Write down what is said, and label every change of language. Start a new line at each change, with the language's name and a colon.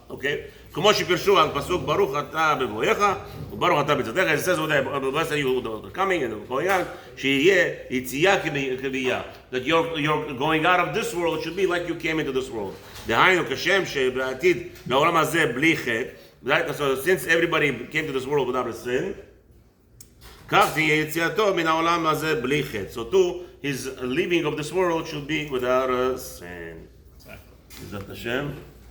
English: Okay.
Hebrew: כמו שפרשו על פסוק ברוך אתה בבואך וברוך אתה בצאתך,
English: it says blessed are you coming and going out,
Hebrew: שיהיה יציאה כביאה,
English: that you're going out of this world should be like you came into this world.
Hebrew: דהיינו כשם שבעתיד לעולם הזה בלי חטא,
English: so since everybody came to this world without a sin,
Hebrew: כך תהיה יציאתו מן העולם הזה בלי חטא.
English: So too, his leaving of this world should be without a sin. Exactly. Is that Hashem?